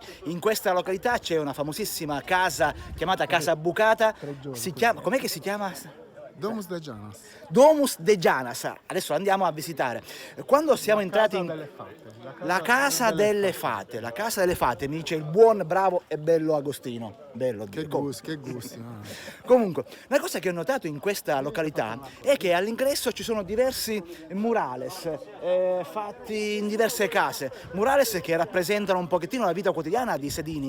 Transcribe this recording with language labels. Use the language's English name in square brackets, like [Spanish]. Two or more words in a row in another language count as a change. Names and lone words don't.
[Italian] In questa località c'è una famosissima casa chiamata Casa Bucata. Com'è che si chiama? Domus de Gianas. Domus de Gianas. Adesso andiamo a visitare. Quando siamo entrati in la casa delle fate, la casa delle fate, mi dice il buon, bravo e bello Agostino. Bello, Che gusti. Comunque, una cosa che ho notato in questa località è che all'ingresso ci sono diversi murales fatti in diverse case, murales che rappresentano un pochettino la vita quotidiana di Sedini.